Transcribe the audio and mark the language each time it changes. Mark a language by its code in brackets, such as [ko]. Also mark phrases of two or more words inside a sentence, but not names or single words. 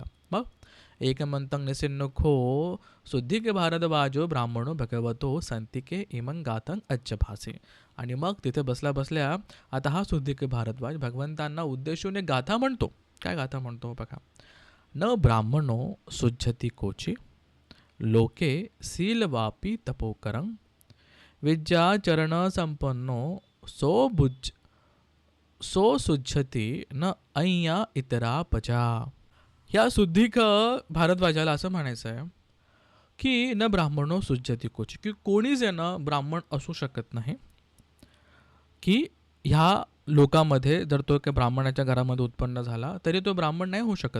[pi] मग एकमंतं निसिन्नुखो शुद्धिके भारद्वाजो ब्राह्मणो भगवतो संतिके इमं गातं अज्जभासे. [mr] आणि मग तिथे बसल्या बसल्या आता हा शुद्धिके भारद्वाज भगवंतांना उद्देशून गाथा म्हणतो. काय गाथा म्हणतो बघा. [pi] न ब्राह्मणो शुद्धती कोची लोके शीलवापी तपोकरं विद्याचरण संपन्नो सो शुद्धती न अय्या इतरा पजा. [mr] ह्या शुद्धिक भारद्वाजाला असं म्हणायचं आहे की [pi] न ब्राह्मणो शुद्धती कोची, [mr] की कोणीच आहे ना ब्राह्मण असू शकत नाही. की ह्या लोकांमध्ये जर तो एका ब्राह्मणाच्या घरामध्ये उत्पन्न झाला तरी तो ब्राह्मण नाही होऊ शकत.